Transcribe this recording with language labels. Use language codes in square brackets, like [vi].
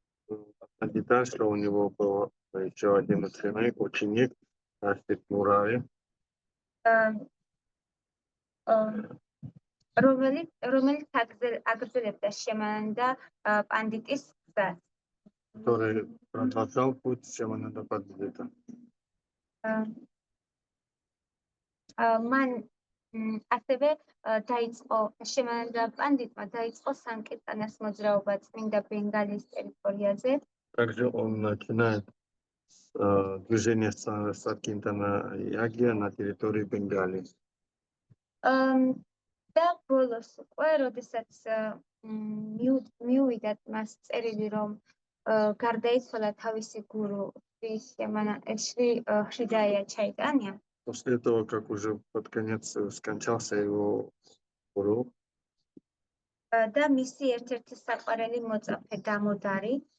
[ru] Одна деталь, что у него был еще один ученик, Расик Мурари, [ka] რომელიც აგრძელებდა შემანანდა პანდიტის გზას. [ru] который продолжал путь Шьямананда Пандита. [ka] მან ასევე დაიწყო შემანანდა პანდიტმა დაიწყო სანკირტანას მოძრაობა წმინდა ბენგალის ტერიტორიაზე. [ru] Также он начинает движение Санкиртана Ягия на территории Бенгалии. [ka] და ბოლოს უკვე, როდესაც მიუვიდათ მას წერილი, რომ გარდაიცვალა თავისი გურუ შრი ჰიდაია ჩაიტანია. [ru] После этого, как уже под конец скончался его гуру, [ka] და მისი ერთ-ერთი საყვარელი მოწაფე დამოდარი,